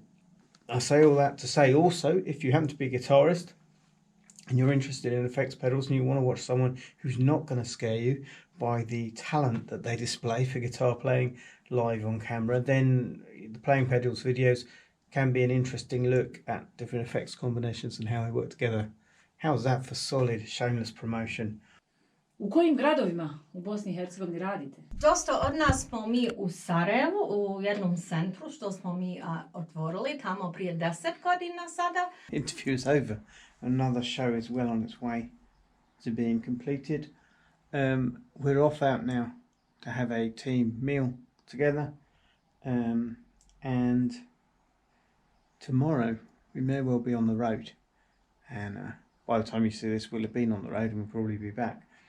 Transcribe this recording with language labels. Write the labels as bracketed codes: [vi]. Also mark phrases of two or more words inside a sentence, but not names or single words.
[en] I say all that to say also, if you happen to be a guitarist and you're interested in effects pedals and you want to watch someone who's not going to scare you by the talent that they display for guitar playing live on camera, then the playing pedals videos can be an interesting look at different effects combinations and how they work together. How's that for solid, shameless promotion? [bs] U kojim gradovima u Bosni i Hercegovini radite? Dosta od nas smo mi u Sarajevu, u jednom centru što smo mi otvorili tamo prije 10 godina sada. [en] Interview is over. Another show is well on its way to being completed. We're off out now to have a team meal together, and tomorrow we may well be on the road, and by the time you see this we'll have been on the road and we'll probably be back.